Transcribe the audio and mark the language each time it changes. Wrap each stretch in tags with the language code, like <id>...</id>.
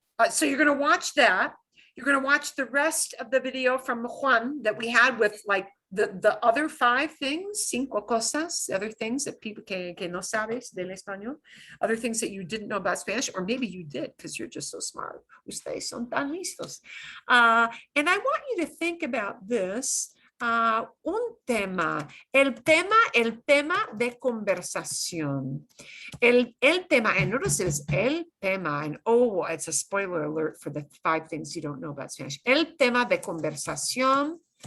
<en>So you're going to watch that. You're going to watch the rest of the video from Juan that we had with like the other 5 things,</en> <es>cinco cosas,</es> <en>other things that people</en> <es>que no sabes del español,</es> <en>other things that you didn't know about Spanish, or maybe you did because you're just so smart.</en> <es>Ustedes son tan listos.</es> <en>And I want you to think about this.</en> <es>Un tema, el tema de conversación.</es> <en>El tema, and notice it's el tema, and oh, it's a spoiler alert for the 5 things you don't know about Spanish.</en> <es>El tema de conversación.</es>